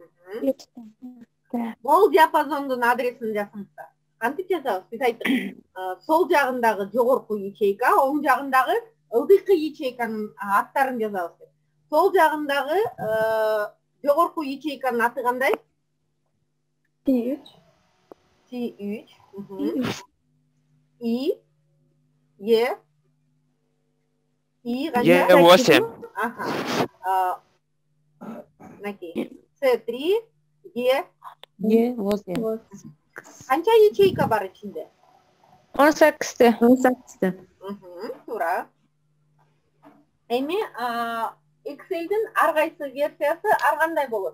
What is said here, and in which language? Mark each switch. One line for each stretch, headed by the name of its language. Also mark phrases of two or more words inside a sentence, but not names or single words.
Kyrgyz: Бул диапазондун адресин жазыңыздар. Кантип жазабыз? Биз айттык. Сол жагындагы жогорку ячейка, оң жагындагы ылдыйкы ячейканын аттарын жазабыз. Сол жагындагы жогорку ячейканын аты кандай? C3. C3. И. Е. И канча? Е8. Ага. Мынакей. С3, Е. G8. Канча ячейка бар ичинде? 18. 18. Туура. Эми Excel'дин ар кайсы версиясы ар кандай болот?